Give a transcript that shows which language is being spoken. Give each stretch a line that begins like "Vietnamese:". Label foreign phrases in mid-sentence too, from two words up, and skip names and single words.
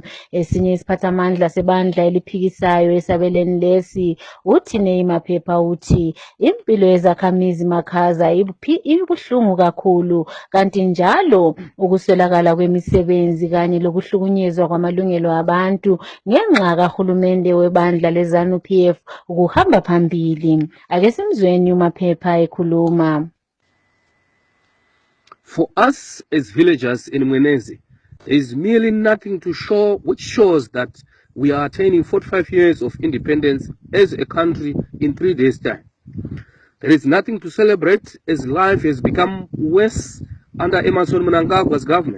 North Ndebele: Esinye isiphathamandla sebandla eliphikisayo esabelweni lesi uthi Maphepha uthi impilo yezakhamizi Makhaza ibuhlungu kakhulu, kanti njalo ukuswelakala kwemisebenzi kanye lokuhlukunyezwa kwamalungelo abantu ngenxa kahulumende webandla leZANU-PF ukuhamba phambili. Ake simzweni uMaphepha ekhuluma.
English: For us as villagers in Mwenezi, there is merely nothing to show, which shows that we are attaining 45 years of independence as a country in 3 days' time. There is nothing to celebrate as life has become worse under Emmerson Mnangagwa's government.